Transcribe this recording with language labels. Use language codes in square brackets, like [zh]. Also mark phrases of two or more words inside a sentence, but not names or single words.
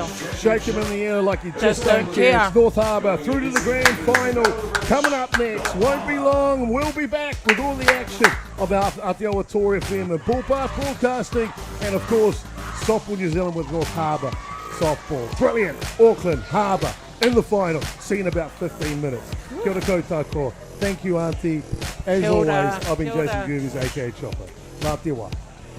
[en] Shake him in the air like you just don't care. It's North Harbour through to the grand final. Coming up next, won't be long. We'll be back with all the action of our Atiawa Toa FM, the Ballpark Broadcasting, and of course, Softball New Zealand with North Harbour Softball. Brilliant. Auckland, Harbour in the final. See in about 15 minutes. [mi] Kia ora koutou. [en] Thank you, Auntie. As always, I've been Jason Gerbes, aka Chopper. [mi] Ngā te wā.